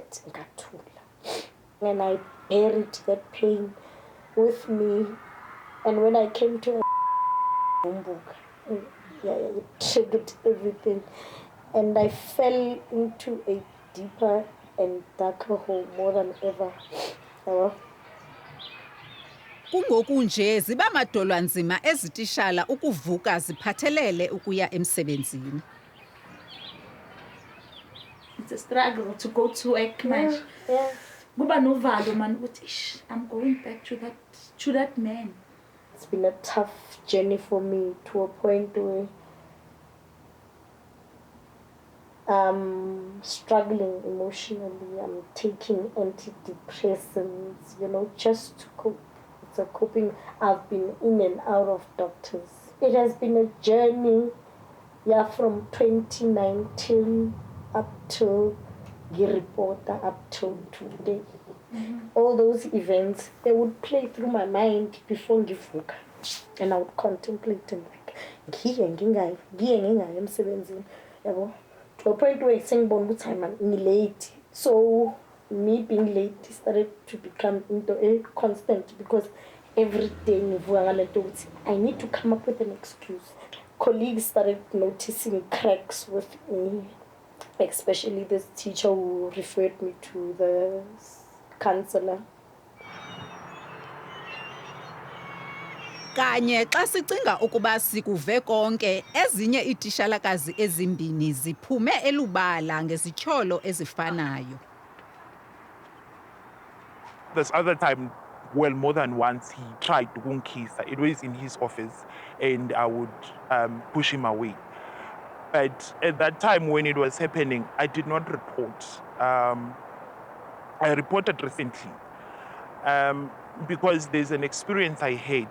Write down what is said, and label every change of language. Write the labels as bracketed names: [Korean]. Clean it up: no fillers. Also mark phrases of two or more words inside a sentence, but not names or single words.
[English] And I buried that pain with me. And when I came to it triggered everything. And I fell into a deeper and darker hole more than ever. [Xhosa] Kungoku nje ziba madolwanzima ezitishala ukuvuka ziphathelele ukuya emsebenzini. [English] It's a struggle to go to work, man. [Zulu] Kuba novalo man ukuthi [English] I'm going back to that man. It's been a tough journey for me to a point where I'm struggling emotionally. I'm taking antidepressants, you know, just to cope. It's a coping. I've been in and out of doctors. It has been a journey, from 2019 up to Giripota, up to today. All those events, they would play through my mind before ngivuka, and I would contemplate and like, to a point where [Zulu] sengibona ukuthi [English] I'm late. So me being late started to become into a constant, because every day I need to come up with an excuse. Colleagues started noticing cracks with me, especially this teacher who referred me to the counselor. [Xhosa] Kanye xa sicinga ukuba sikuve konke, ezinye itishalakazi ezimbini ziphume elubala ngezityholo ezifanayo. [English] This other time, well, more than once, he tried to kunkisa. It was in his office, and I would push him away. But at that time when it was happening, I did not report. I reported recently because there's an experience I had.